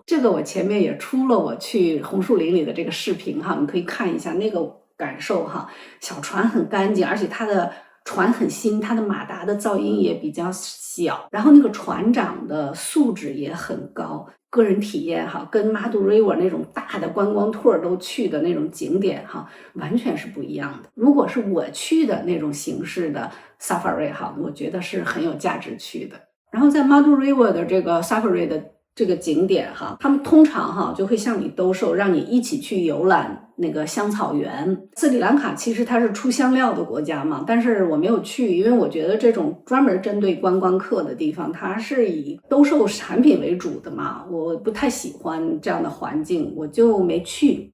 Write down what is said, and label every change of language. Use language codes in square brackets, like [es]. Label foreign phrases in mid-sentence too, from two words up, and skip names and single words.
[zh] 這個我前面也出了我去紅樹林裡的這個視頻哈，你可以看一下那個感受哈。小船很乾淨，而且它的船很新，它的馬達的噪音也比較小，然後那個船長的素質也很高。個人體驗哈，跟 Madu River 那種大的觀光 tour 都去的那種景點哈，完全是不一樣的。如果是我去的那種形式的 Safari 哈，我覺得是很有價值去的。然後在 Madu River 的這個 Safari 的這個景點哈，他們通常哈就會向你兜售，讓你一起去遊覽那個香草園。斯里蘭卡其實它是出香料的國家嘛，但是我沒有去，因為我覺得這種專門針對觀光客的地方，它是以兜售產品為主的嘛，我不太喜歡這樣的環境，我就沒去。